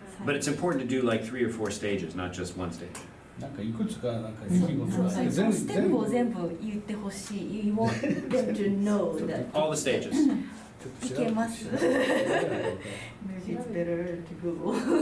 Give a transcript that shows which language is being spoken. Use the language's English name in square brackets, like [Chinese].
[English] But it's important to do like 3 or 4 stages, not just one stage. [Japanese] なんかいくつかなんか出来事があってそのステップを全部言ってほしい。 [English] You want them to know that All the stages. [Japanese] いけます。 [English] Maybe it's better to Google.